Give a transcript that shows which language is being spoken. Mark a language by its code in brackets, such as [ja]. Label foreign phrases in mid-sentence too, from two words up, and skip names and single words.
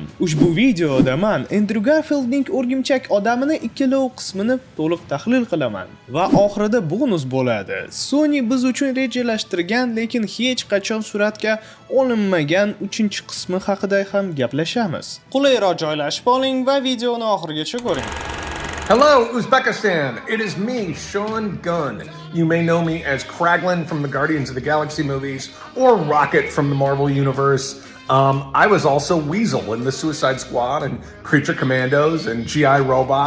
[uz] Ushbu videoda men Andrew Garfieldning o'rgimchak odamini ikkalov qismini to'liq tahlil qilaman va oxirida bonus bo'ladi. Sony biz uchun rejalashtirgan, lekin hech qachon suratga olinmagan 3-qismi haqida ham gaplashamiz. Qulayroq joylashib oling va videoni oxirigacha ko'ring. [en] Hello, Uzbekistan! It is me, Sean Gunn. You may know me as Kraglin from the Guardians of the Galaxy movies or Rocket from the Marvel Universe. I was also Weasel in the Suicide Squad and Creature Commandos and G.I. Robot.